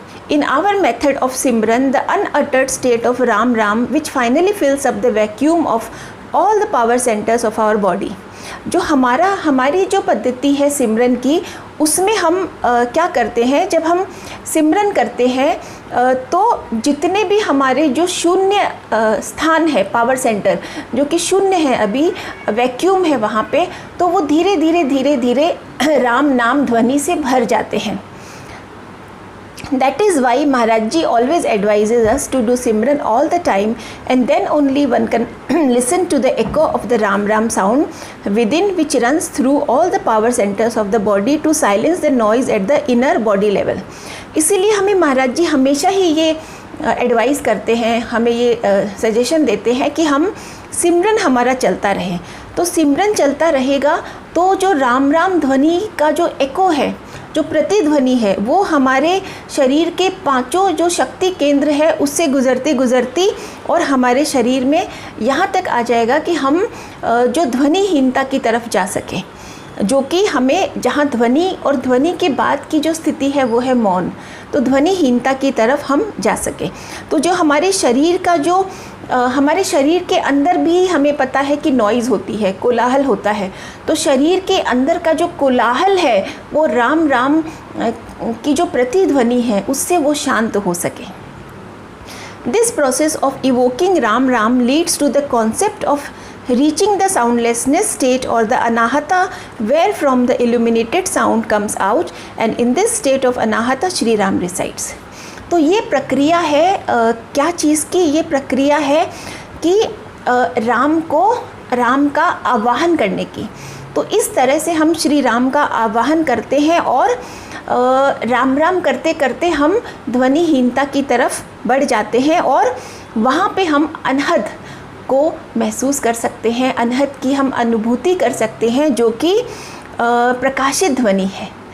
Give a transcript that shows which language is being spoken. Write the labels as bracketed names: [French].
[English] In our method of Simran, the unuttered state of Ram Ram, which finally fills up the vacuum of all the power centers of our body. [Hindi] जो हमारी जो पद्धति है सिमरन की, उसमें हम क्या करते हैं, जब हम सिमरन करते हैं तो जितने भी हमारे जो शून्य स्थान है, पावर सेंटर जो कि शून्य है, अभी वैक्यूम है वहाँ पे, तो वो धीरे धीरे राम नाम ध्वनि से भर जाते हैं। [English] That is why Maharaj Ji always advises us to do Simran all the time, and then only one can listen to the echo of the Ram Ram sound within, which runs through all the power centers of the body to silence the noise at the inner body level. [Hindi] इसीलिए हमें महाराज जी हमेशा ही ये advice करते हैं, हमें ये suggestion देते हैं कि हम सिमरन हमारा चलता रहे। तो सिमरन चलता रहेगा तो जो राम राम ध्वनि का जो एको है, जो प्रतिध्वनि है, वो हमारे शरीर के 5 जो शक्ति केंद्र है उससे गुज़रती और हमारे शरीर में यहाँ तक आ जाएगा कि हम जो ध्वनिहीनता की तरफ जा सकें, जो कि हमें, जहाँ ध्वनि और ध्वनि के बाद की जो स्थिति है वो है मौन, तो ध्वनिहीनता की तरफ हम जा सकें। तो जो हमारे शरीर का जो हमारे शरीर के अंदर भी हमें पता है कि नॉइज़ होती है, कोलाहल होता है, तो शरीर के अंदर का जो कोलाहल है वो राम राम की जो प्रतिध्वनि है उससे वो शांत हो सके। [English] This process of evoking Ram Ram leads to the concept of reaching the soundlessness state or the anahata, where from the illuminated sound comes out, and in this state of anahata Shri Ram resides. [Hindi] तो ये प्रक्रिया है क्या चीज़ की? ये प्रक्रिया है कि राम का आवाहन करने की। तो इस तरह से हम श्री राम का आवाहन करते हैं और राम राम करते करते हम ध्वनिहीनता की तरफ बढ़ जाते हैं और वहाँ पे हम अनहद को महसूस कर सकते हैं, अनहद की हम अनुभूति कर सकते हैं, जो कि प्रकाशित ध्वनि है।